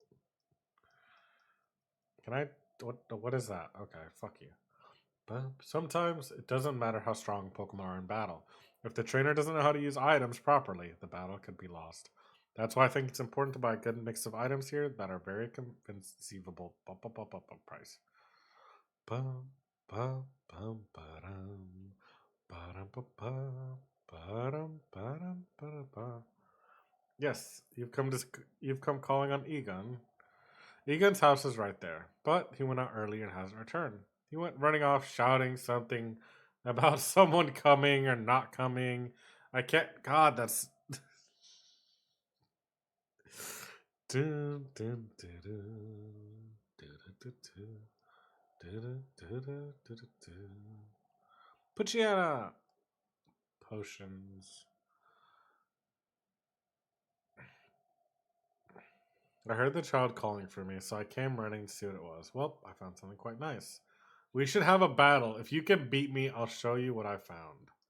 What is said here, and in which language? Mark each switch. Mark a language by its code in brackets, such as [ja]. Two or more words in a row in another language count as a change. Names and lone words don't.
[en] Can I? What is that? Okay, fuck you. But sometimes it doesn't matter how strong Pokemon are in battle. If the trainer doesn't know how to use items properly, the battle could be lost. That's why I think it's important to buy a good mix of items here that are very conceivable price. Bum, bum, bum, ba-dum, ba-dum, ba-ba, ba-dum, ba-dum, ba-da-ba. Yes, you've come calling on Egon. Egon's house is right there, but he went out early and hasn't returned. He went running off shouting something about someone coming or not coming. I can't. God, that's. Dun, dun, dun, dun, dun, dun, dun, dun, dun, dun, dun. Puchiana! Potions. I heard the child calling for me, so I came running to see what it was. Well, I found something quite nice. We should have a battle. If you can beat me, I'll show you what I found.